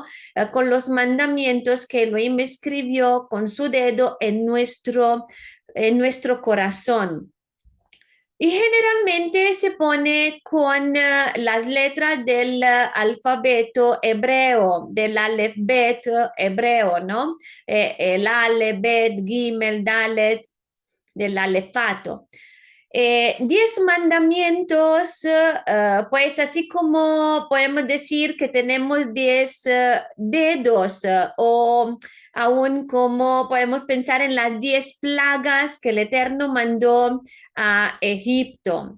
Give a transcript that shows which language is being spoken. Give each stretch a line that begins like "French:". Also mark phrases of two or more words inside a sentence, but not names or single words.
Spanish: Con los mandamientos que Elohim escribió con su dedo en nuestro corazón. Y generalmente se pone con las letras del alfabeto hebreo, del alefbet hebreo, ¿no?
Hebrew: El אלף בית גימל דלת,
Spanish: del alefato. 10 mandamientos, pues así como podemos decir que tenemos 10 dedos o aún como podemos pensar en las 10 plagas que el Eterno mandó a Egipto.